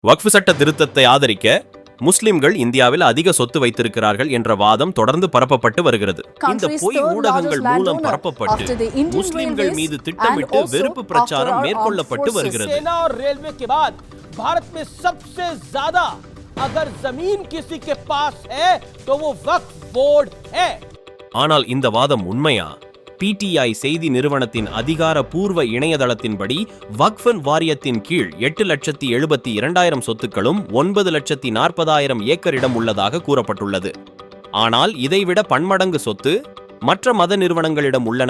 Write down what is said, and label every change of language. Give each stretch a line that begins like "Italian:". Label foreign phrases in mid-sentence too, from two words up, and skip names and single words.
Tamil: வக்ஃப் சட்ட திருத்தத்தை ஆதரிக்க முஸ்லிம்கள் இந்தியாவில் அதிக சொத்து வைத்திருக்கிறார்கள் என்ற வாதம் தொடர்ந்து பரப்பப்பட்டு வருகிறது. இந்த பொய் ஊடகங்கள் மூலம் பரப்பப்பட்டு முஸ்லிம்கள் மீது திட்டமிட்டு வெறுப்பு பிரச்சாரம் மேற்கொள்ளப்பட்டு வருகிறது.
Hindi: भारत में सबसे ज्यादा अगर जमीन किसी के पास है तो वो वक्फ बोर्ड है.
Tamil: ஆனால் இந்த வாதம் உண்மையா? PTI செய்தி நிறுவனத்தின் அதிகாரப்பூர்வ இணையதளத்தின்படி வக்ஃப் வாரியத்தின் கீழ் 8,72,200 சொத்துக்களும் 9,40,000 ஏக்கர் இடம் உள்ளதாக கூறப்பட்டுள்ளது. ஆனால் இதைவிட பன்மடங்கு சொத்து மற்ற மத நிறுவனங்களிடம் உள்ளன.